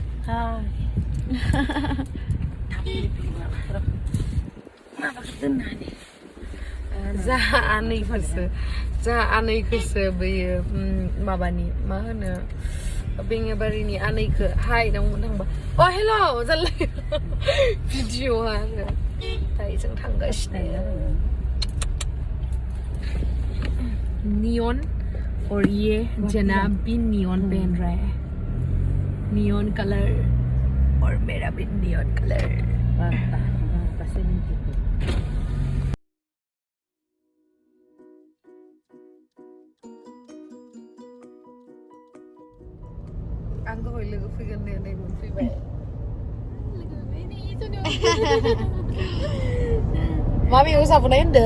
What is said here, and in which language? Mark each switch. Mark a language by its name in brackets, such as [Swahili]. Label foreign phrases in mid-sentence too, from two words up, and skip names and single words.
[Bodo] जाहा आनैखौसो बैयो माबानि मा होनो बेंगाबारिनि आनैखौ हाय नांगौ थांबा अ हेल' जालाय भिडिअ'आ आरो दायो जों थांगासिनो [Hindi] नियन और ये जनाब भी नियन पहन रहा है [English] neon colour [Hindi] और मेरा भी [English] neon colour [Bodo] आं दहाय लोगो फैगोन होननानै मोनफैबाय मा मैगं जाबोनाय होनदो